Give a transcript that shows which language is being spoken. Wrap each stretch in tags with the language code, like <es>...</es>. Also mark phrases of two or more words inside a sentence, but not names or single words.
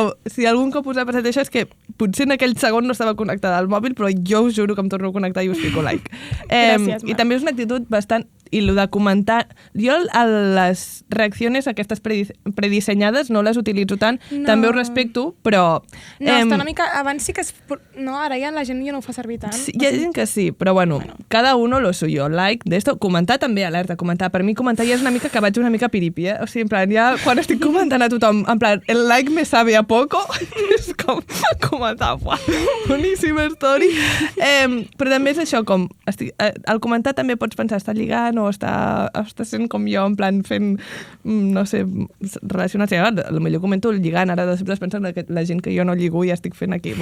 <ca>Si algun cop us ha passat això és que potser en aquell segon no estava connectada al mòbil, però jo us juro que em torno a connectar i us fico like. Gràcies, Mar. I també és una actitud bastant... I el de comentar... Jo les reaccions aquestes predissenyades no les utilitzo tant, també ho respecto, però... No, està una mica... Abans sí que... No, ara ja la gent ja no ho fa servir tant. Sí, hi ha gent que sí, però bueno,</ca> <es>cada uno lo suyo.</es> <ca>Like, d'esto, comentar també, alerta, comentar. Per mi comentar ja és una mica que vaig una mica piripi, O sigui, en plan, ja quan estic comentant a tothom,</ca> <es>en plan, el like me sabe a poco,</es> <ca>és com comentar, uah, boníssima story. Però també és això, com... Al comentar també pots pensar, està lligant o està sent com jo, en plan fent, no sé, relacionar-se. Potser comento lligant, ara després pensant que la gent que jo no lligo ja estic fent aquí.</ca>